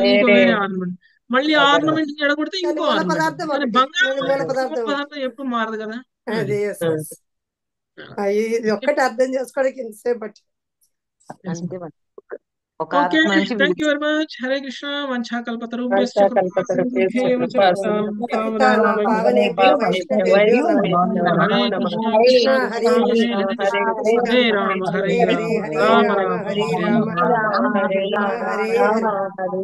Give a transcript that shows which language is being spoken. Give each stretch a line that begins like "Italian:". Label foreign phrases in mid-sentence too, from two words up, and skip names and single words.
Telugu: ఇంకో వేరే ఆర్నమెంట్, మళ్ళీ ఆర్నమెంట్ చెడగొడితే కానీ ఇంకో మూల ఆర్నమెంట్. పదార్థం కానీ ఒకటి, బంగారం మూల పదార్థం ఒకటి. పదార్థం ఎప్పుడు మారదు కదా. అదే
English: yes, yes.
Telugu: ఇది ఒక్కటి అర్థం చేసుకోవడానికి ఇంతసేపు పట్టి. అంతే మరి. ఒక ఓకే, ఆత్మ నుంచి
English: Thank you very much.
Sanskrit: హరే కృష్ణ. వంఛాకల్పతరు పావనేభ్యో వైష్ణవేభ్యో నమో హరే నమః. కృష్ణ కృష్ణ కృష్ణ హరే కృష్ణ కృష్ణ హరే కృష్ణ హరే కృష్ణ రామ హరే హరే రామ హరే రామ రామ రామ హరే హరే రామ హరే. రామ హరే హరే.